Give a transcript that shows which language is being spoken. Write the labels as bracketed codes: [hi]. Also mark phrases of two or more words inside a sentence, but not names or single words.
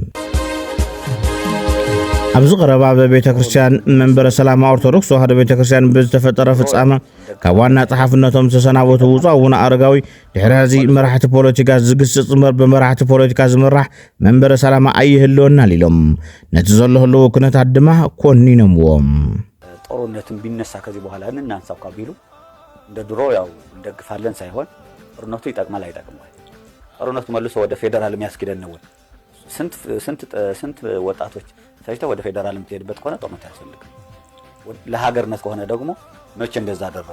[ti] ኣብዚ ቀረባ በቤተ ክርስቲያን መንበረ ሰላማ ኦርቶዶክስ ተዋህዶ ቤተ ክርስቲያን ብዝተፈጠረ ፍጻመ ካብ ዋና ጸሓፍነቶም ተሰናበቱ ብፁዕ አቡነ አረጋዊ ድሕሪ ሕዚ መራሕቲ ፖለቲካ ዝግስጽ በመራሕቲ ፖለቲካ ዝምራሕ መንበረ ሰላማ ኣይህልወናል ኢሎም ነቲ ዘሎ ህልው ኩነታት ድማ ኮኒኖምዎም። [am] ጦርነትን ቢነሳ ከዚህ በኋላ እናንሳው ካቢሉ እንደ ድሮ ያው እንደግፋለን ሳይሆን ጦርነቱ ይጠቅማል አይጠቅምም። ጦርነቱ መልሶ ወደ ፌደራል የሚያስኬደን ነው። ስንት ወጣቶች ሳይታ ወደ ፌደራል የምትሄድበት ከሆነ ጦርነት ያስፈልጋል። ለሀገርነት ከሆነ ደግሞ መቼ እንደዛ አደረጉ?